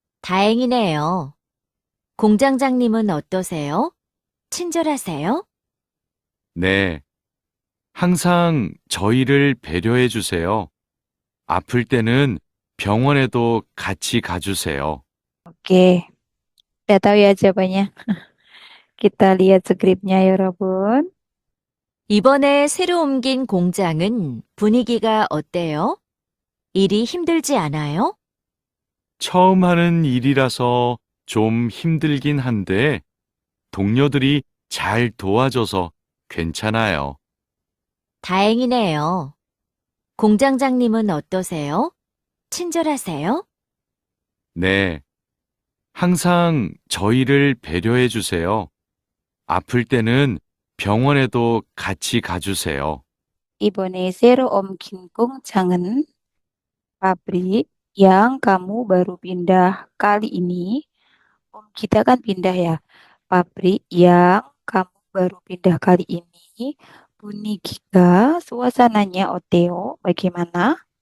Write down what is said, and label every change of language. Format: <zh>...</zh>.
<ko>다행이네요. 공장장님은 어떠세요? 친절하세요? 네. 항상 저희를 배려해 주세요. 아플 때는 병원에도 같이 가주세요.</ko> <id>Oke, udah tahu ya jawabannya. Kita lihat skripnya ya, 여러분.</id> <ko>이번에 새로 옮긴 공장은 분위기가 어때요? 일이 힘들지 않아요? 처음 하는 일이라서 좀 힘들긴 한데 동료들이 잘 도와줘서 괜찮아요. 다행이네요. 공장장님은 어떠세요? 친절하세요? 네. 항상 저희를 배려해 주세요. 아플 때는 병원에도 같이 가주세요. 이번에 새로 옮긴 공장은</ko> <id>pabrik yang kamu baru pindah kali ini. Kita kan pindah ya. Pabrik yang kamu baru pindah kali ini. Bunyi Giga, suasananya Oteo, bagaimana?</id>